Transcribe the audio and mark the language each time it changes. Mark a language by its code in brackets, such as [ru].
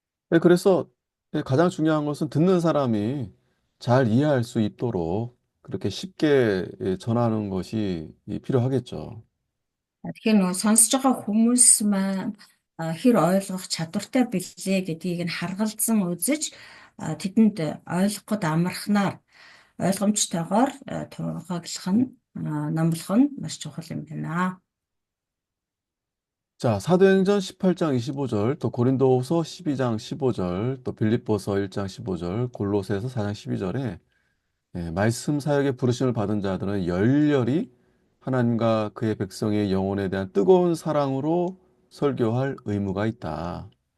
[ko] 네, 그래서 가장 중요한 것은 듣는 사람이 잘 이해할 수 있도록 그렇게 쉽게 전하는 것이 필요하겠죠. [mn] Тэгэхээр нөгөө сонсож байгаа хүмүүс маань хэр ойлгох чадвартай билээ гэдгийг нь харгалзан үзэж тэдэнд ойлгоход амархнаар ойлгомжтойгоор тунхаглах нь номлох нь маш чухал юм байна. [ko] 자, 사도행전 18장 25절, 또 고린도후서 12장 15절, 또 빌립보서 1장 15절, 골로새서 4장 12절에 말씀 사역에 부르심을 받은 자들은 열렬히 하나님과 그의 백성의 영혼에 대한 뜨거운 사랑으로 설교할 의무가 있다.